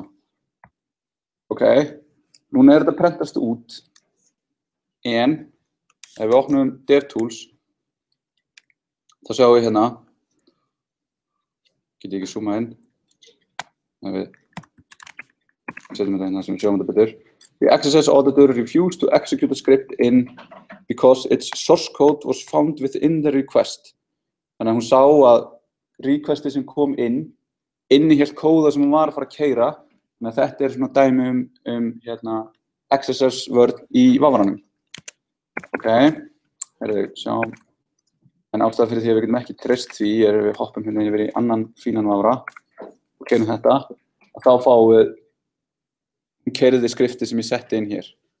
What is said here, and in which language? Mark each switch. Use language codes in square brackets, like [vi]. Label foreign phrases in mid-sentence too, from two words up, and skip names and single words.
[is] Ok, núna þetta prentast út, en ef við opnum DevTools, þá sjáum við get ég ekki zooma inn, ef við setjum þetta sem við sjáum þetta betur. [en] The XSS auditor refused to execute a script because its source code was found within the request. [is] Þannig að hún sá að requesti sem kom innihélt kóða sem hún var að fara að keyra, þannig að þetta svona dæmi XSS vörn í vafranum. Ok, sjáum. En ástæða fyrir því að við getum ekki treyst því við hoppum yfir í annan fínan vafra og keyrum þetta, og þá fáum við keyrði skriftið sem ég setti inn hér.